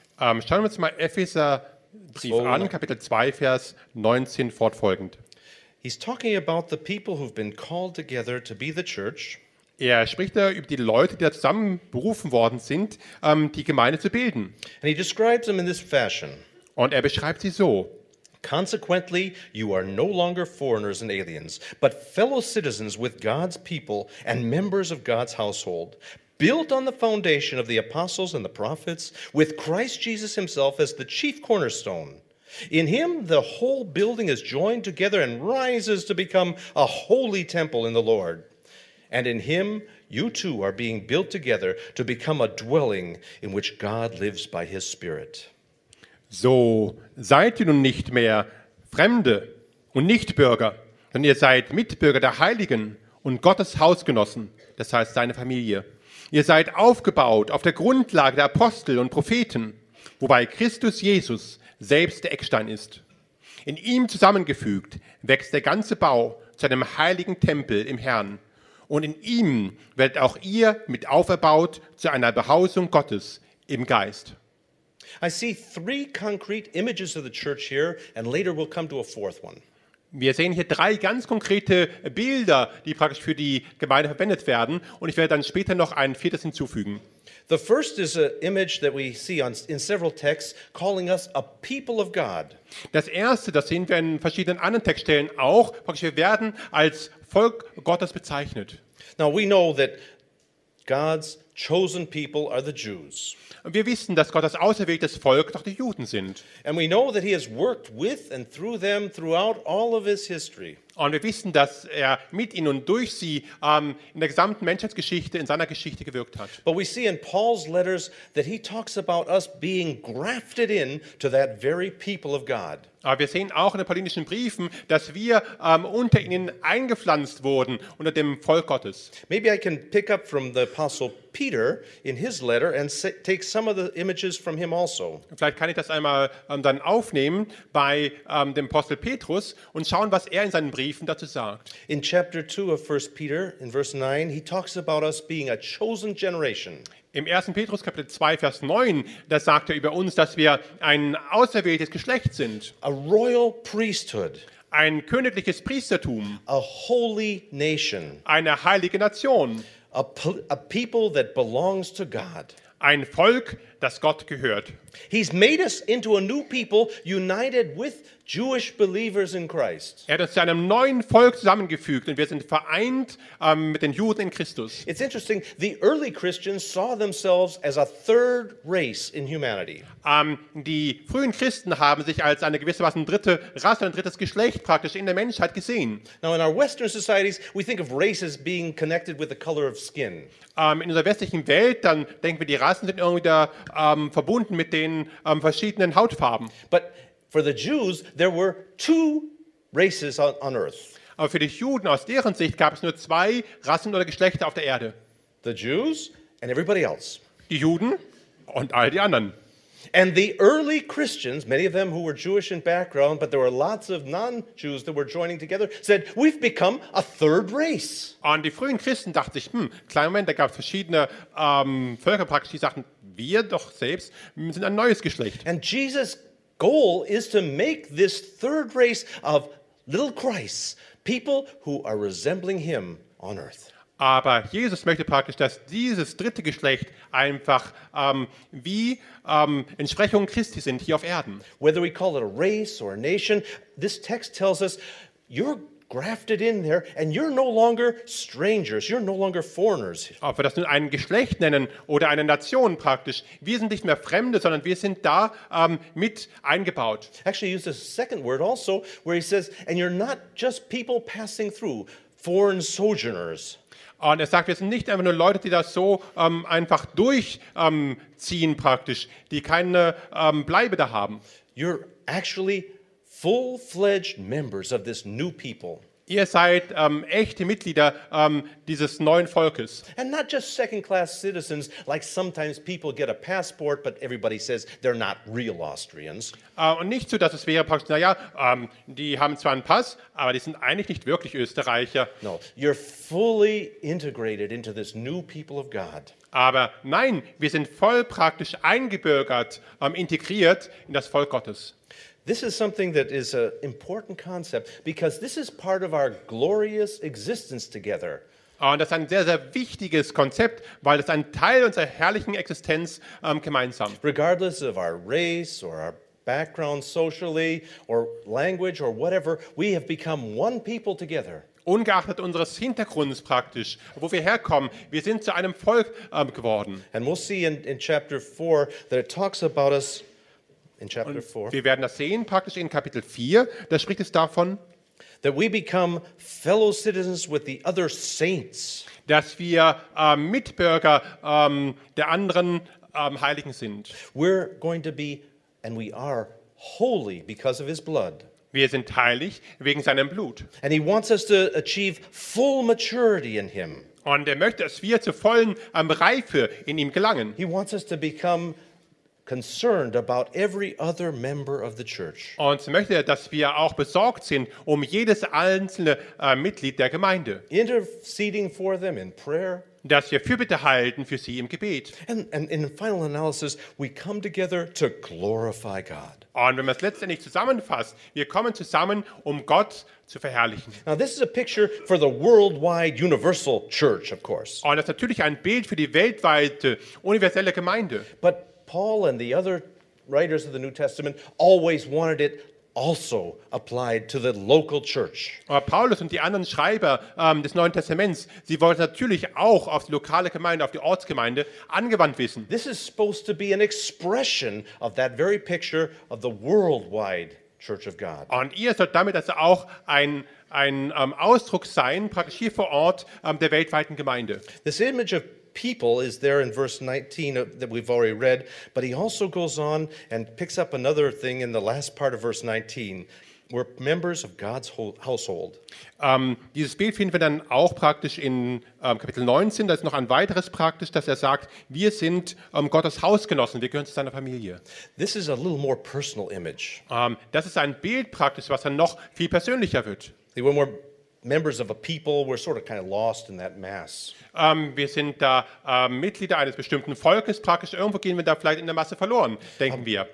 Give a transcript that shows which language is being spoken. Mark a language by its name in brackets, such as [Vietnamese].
[German] Schauen wir uns mal Epheser Brief an, Kapitel 2, Vers 19 fortfolgend. [English] He's talking about the people who've been called together to be the church. [German] Er spricht da über die Leute, die da zusammen berufen worden sind, die Gemeinde zu bilden. [English] And he describes them in this fashion. [German] Und er beschreibt sie so. [English] Consequently, you are no longer foreigners and aliens, but fellow citizens with God's people and members of God's household, built on the foundation of the apostles and the prophets, with Christ Jesus himself as the chief cornerstone. In him, the whole building is joined together and rises to become a holy temple in the Lord. And in him, you too are being built together to become a dwelling in which God lives by his Spirit. [German] So seid ihr nun nicht mehr Fremde und Nichtbürger, sondern ihr seid Mitbürger der Heiligen und Gottes Hausgenossen, das heißt seine Familie. Ihr seid aufgebaut auf der Grundlage der Apostel und Propheten, wobei Christus Jesus selbst der Eckstein ist. In ihm zusammengefügt wächst der ganze Bau zu einem heiligen Tempel im Herrn. Und in ihm werdet auch ihr mit auferbaut zu einer Behausung Gottes im Geist. [English] I see three concrete images of the church here, and later we'll come to a fourth one. [German] Wir sehen hier drei ganz konkrete Bilder, die praktisch für die Gemeinde verwendet werden. Und ich werde dann später noch ein viertes hinzufügen. [English] The first is an image that we see in several texts calling us a people of God. [German] Das erste, das sehen wir in verschiedenen anderen Textstellen auch, praktisch wir werden als Volk Gottes bezeichnet. [English] Now we know that God's chosen people are the Jews. [German] Und wir wissen, dass Gott das auserwählte Volk doch die Juden sind. [English] And we know that he has worked with and through them throughout all of his history. [German] Und wir wissen, dass er mit ihnen und durch sie in der gesamten Menschheitsgeschichte, in seiner Geschichte gewirkt hat. [English] But we see in Paul's letters that he talks about us being grafted in to that very people of God. [German] Aber wir sehen auch in den paulinischen Briefen, dass wir unter ihnen eingepflanzt wurden, unter dem Volk Gottes. [English] Maybe I can pick up from the Apostle Peter in his letter and take some of the images from him also. [German] Vielleicht kann ich das einmal dann aufnehmen bei dem Apostel Petrus und schauen, was er in seinen Briefen dazu sagt. [English] In chapter 2 of 1 Peter, in verse 9, he talks about us being a chosen generation. [German] Im 1. Petrus Kapitel 2 Vers 9, da sagt er über uns, dass wir ein auserwähltes Geschlecht sind. [English] A royal priesthood. [German] Ein königliches Priestertum. [English] A holy nation. [German] Eine heilige Nation. [English] A people that belongs to God. [German] Ein Volk, das Gott gehört. [English] He's made us into a new people united with Jewish believers in Christ. [German] Er hat uns zu einem neuen Volk zusammengefügt und wir sind vereint mit den Juden in Christus. [English] It's interesting, the early Christians saw themselves as a third race in humanity. [German] Die frühen Christen haben sich als eine gewissermaßen dritte Rasse, ein drittes Geschlecht praktisch in der Menschheit gesehen. [English] Now in our Western societies we think of races being connected with the color of skin. [German] In unserer westlichen Welt, dann denken wir, die Rassen sind irgendwie da verbunden mit den verschiedenen Hautfarben. [English] But for the Jews, there were two races on earth. [German] Aber für die Juden aus deren Sicht gab es nur zwei Rassen oder Geschlechter auf der Erde. [English] The Jews and everybody else. [German] Die Juden und all die anderen. [English] And the early Christians, many of them who were Jewish in background, but there were lots of non-Jews that were joining together, said, we've become a third race. [German] Und die frühen Christen dachten sich, kleinen Moment, da gab es verschiedene Völker praktisch, die sagten, wir doch selbst sind ein neues Geschlecht. [English] And Jesus' goal is to make this third race of little Christs, people who are resembling him on earth. [German] Aber Jesus möchte praktisch, dass dieses dritte Geschlecht einfach wie Entsprechung Christi sind hier auf Erden. [English] Whether we call it a race or a nation, this text tells us, you're grafted in there and you're no longer strangers, you're no longer foreigners. [German] Ob wir das nun ein Geschlecht nennen oder eine Nation praktisch, wir sind nicht mehr Fremde, sondern wir sind da mit eingebaut. [English] Actually, he uses a second word also, where he says, and you're not just people passing through, foreign sojourners. [German] Und er sagt, wir sind nicht einfach nur Leute, die das so einfach durchziehen praktisch, die keine Bleibe da haben. [English] You're actually full-fledged members of this new people. [German] Ihr seid echte Mitglieder dieses neuen Volkes. [English] And not just second-class citizens, like sometimes people get a passport, but everybody says they're not real Austrians. [German] Und nicht so, dass es wäre praktisch, naja, die haben zwar einen Pass, aber die sind eigentlich nicht wirklich Österreicher. [English] No, you're fully integrated into this new people of God. [German] Aber nein, wir sind voll praktisch eingebürgert, integriert in das Volk Gottes. [English] This is something that is an important concept because this is part of our glorious existence together. [German] Und das ist ein sehr, sehr wichtiges Konzept, weil es ein Teil unserer herrlichen Existenz gemeinsam. [English] Regardless of our race or our background socially or language or whatever, we have become one people together. [German] Ungeachtet unseres Hintergrunds praktisch, wo wir herkommen, wir sind zu einem Volk geworden. [English] And we'll see in chapter 4 that it talks about us. In chapter 4. [German] Wir werden das sehen praktisch in Kapitel 4, da spricht es davon, [English] that we become fellow citizens with the other saints. [German] Dass wir Mitbürger der anderen Heiligen sind. [English] We're going to be and we are holy because of his blood. [German] Wir sind heilig wegen seinem Blut. [English] And he wants us to achieve full maturity in him. [German] Und er möchte, dass wir zur vollen Reife in ihm gelangen. [English] He wants us to become concerned about every other member of the church. [German] Und sie möchte, dass wir auch besorgt sind um jedes einzelne Mitglied der Gemeinde. [English] Interceding for them in prayer. [German] Dass wir Fürbitte halten für sie im Gebet. [English] And in final analysis, we come together to glorify God. [German] Und wenn man es letztendlich zusammenfasst, wir kommen zusammen, um Gott zu verherrlichen. [English] Now this is a picture for the worldwide universal church, of course. [German] Und das ist natürlich ein Bild für die weltweite universelle Gemeinde. [English] But Paul and the other writers of the New Testament always wanted it also applied to the local church. [German] Aber Paulus und die anderen Schreiber des Neuen Testaments, sie wollen natürlich auch auf die lokale Gemeinde, auf die Ortsgemeinde angewandt wissen. [English] This is supposed to be an expression of that very picture of the worldwide church of God. [German] Und ihr sollt damit also auch ein Ausdruck sein, praktisch hier vor Ort der weltweiten Gemeinde. [English] This image of people is there in verse 19 that we've already read, but he also goes on and picks up another thing in the last part of verse 19. We're members of God's household. [German] Dieses Bild finden wir dann auch praktisch in Kapitel 19. Da ist noch ein weiteres praktisch, dass er sagt, wir sind Gottes Hausgenossen, wir gehören zu seiner Familie. [English] This is a little more personal image. [German] Das ist ein Bild praktisch, was dann noch viel persönlicher wird. [English] When we're members of a people, we're sort of kind of lost in that mass. [German] Wir sind da Mitglieder eines bestimmten Volkes, praktisch irgendwo gehen wir da vielleicht in der Masse verloren, denken wir.